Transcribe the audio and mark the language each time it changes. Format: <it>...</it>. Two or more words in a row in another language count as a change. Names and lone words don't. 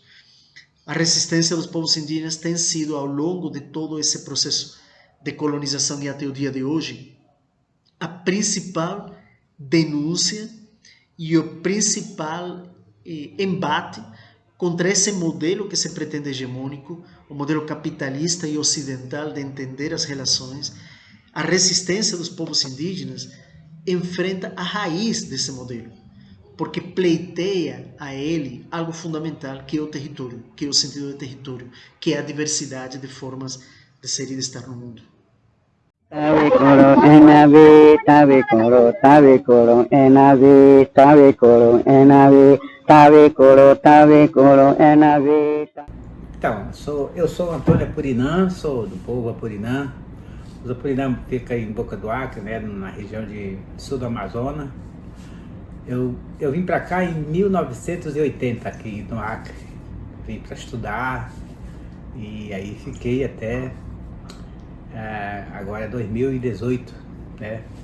<pt>A resistência dos povos indígenas tem sido, ao longo de todo esse processo de colonização e até o dia de hoje, a principal denúncia e o principal embate contra esse modelo que se pretende hegemônico, o modelo capitalista e ocidental de entender as relações. A resistência dos povos indígenas enfrenta a raiz desse modelo, porque pleiteia a ele algo fundamental, que é o território, que é o sentido de território, que é a diversidade de formas de ser e de estar no mundo.</pt> <apu>Tabe koro enabe, tabe koro enabe, tabe koro enabe, tabe koro enabe.</apu> <pt>Então, eu sou Antônio Apurinã, sou do povo Apurinã. Os Apurinã fica em Boca do Acre, né, na região de sul do Amazonas. Eu vim para cá em 1980, aqui no Acre. Vim para estudar e aí fiquei até agora 2018, né?</pt>